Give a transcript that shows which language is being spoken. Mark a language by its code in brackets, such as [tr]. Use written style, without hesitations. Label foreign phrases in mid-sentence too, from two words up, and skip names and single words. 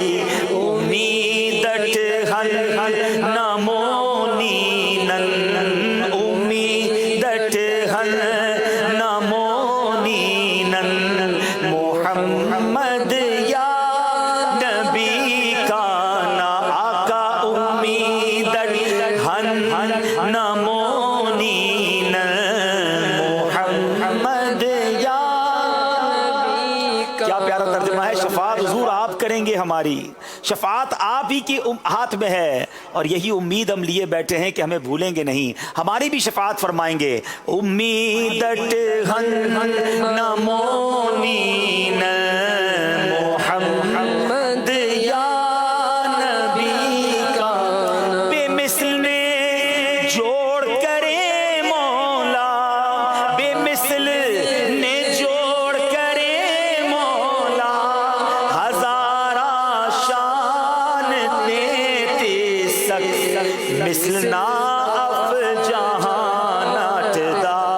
[brh] امیدٹ ہن نمونی نن امیدٹ ہن نمونی نن محمد یا نبی کانا آقا امیدٹ ہن نمونی نن محمد یا [ur] کیا پیارا ترجمہ ہے۔ شفاعت حضور آپ کریں گے، ہماری شفاعت آپ ہی کے ہاتھ میں ہے اور یہی امید ہم لیے بیٹھے ہیں کہ ہمیں بھولیں گے نہیں، ہماری بھی شفاعت فرمائیں گے۔ [brh] امیدٹ ہن نمونی محمد یا نبی کا بے مثل نے جوڑ کرے مولا، بے مثل نے جوڑ کرے مولا، ہزارہ شان تیتی سک مثل ناف جہانات دا